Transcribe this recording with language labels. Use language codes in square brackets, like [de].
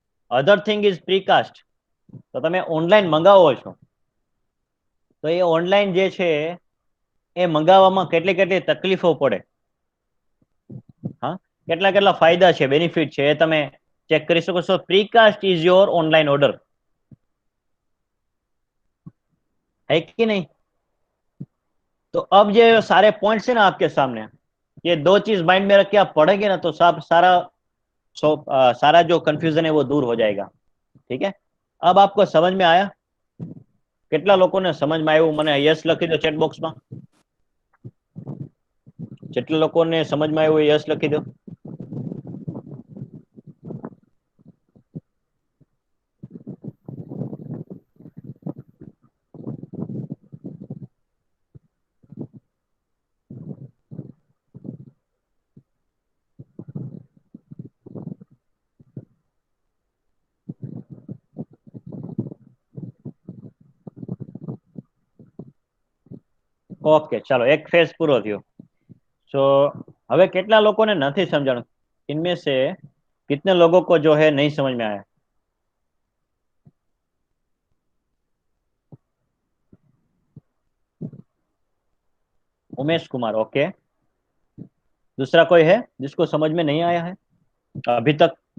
[en] Other thing is precast. [gu] તો તમે online મંગાવો છો તો એ ઓનલાઈન જે છે એ મંગાવવામાં કેટલી કેટલી તકલીફો પડે, હા, કેટલા ફાયદા છે, બેનિફિટ છે, એ તમે ચેક કરી શકો છો. [en] precast is your online order, [hi] है कि नहीं? तो अब ये सारे पॉइंट्स है ना आपके सामने, ये दो चीज माइंड में रख के आप पढ़ेंगे ना तो सारा जो कंफ्यूजन है वो दूर हो जाएगा. ठीक है, अब आपको समझ में आया? [gu] કેટલા લોકોને સમજમાં આવ્યું મને યસ લખી દો ચેટ બોક્સમાં. જેટલા લોકોને સમજમાં આવ્યું યસ લખી દો. ઓકે ચાલો એક ફેઝ પૂરો થયો. सो હવે કેટલા લોકોને નથી સમજાણું? [hi] इनमें से कितने लोगों को जो है नहीं समझ में आया? उमेश कुमार, ओके. दूसरा कोई है जिसको समझ में नहीं आया है अभी तक?